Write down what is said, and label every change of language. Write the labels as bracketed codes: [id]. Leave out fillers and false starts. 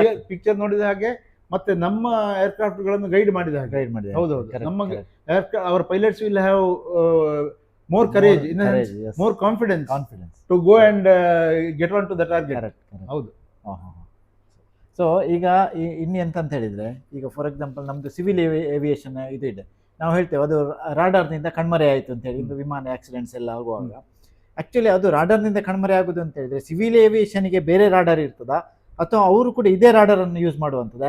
[kn] Picture ನೋಡಿದ ಹಾಗೆ ಮತ್ತೆ ನಮ್ಮ ಏರ್ಕ್ರಾಫ್ಟ್ ಗಳನ್ನು ಗೈಡ್ ಮಾಡಿದ ಹಾಗೆ. ಹೌದೌದು. ನಮಗೆ [en] Our pilots will have more courage, more confidence to go and get on to the target. [kn] ಹೌದು. ಸೊ ಈಗ ಇನ್ನು ಎಂತ ಅಂತ ಹೇಳಿದ್ರೆ, ಈಗ ಫಾರ್ ಎಕ್ಸಾಂಪಲ್ ನಮ್ದು ಸಿವಿಲ್ ಏವಿಯೇಷನ್ ಇದು ಇದೆ, ನಾವು ಹೇಳ್ತೇವೆ ಅದು ರಾಡಾರ್ನಿಂದ ಕಣ್ಮರೆ ಆಯಿತು ಅಂತ ಹೇಳಿ. ಇದು ವಿಮಾನ ಆಕ್ಸಿಡೆಂಟ್ಸ್ ಎಲ್ಲ ಆಗುವಾಗ ಆಕ್ಚುಲಿ ಅದು ರಾಡಾರ್ನಿಂದ ಕಣ್ಮರೆ ಆಗುದು ಅಂತ ಹೇಳಿದ್ರೆ ಸಿವಿಲ್ ಏವಿಯೇಷನ್ಗೆ ಬೇರೆ ರಾಡಾರ್ ಇರ್ತದಾ ಅಥವಾ ಅವರು ಕೂಡ ಇದೇ ರಾಡಾರ್ ಅನ್ನು ಯೂಸ್ ಮಾಡುವಂಥದ್ದು?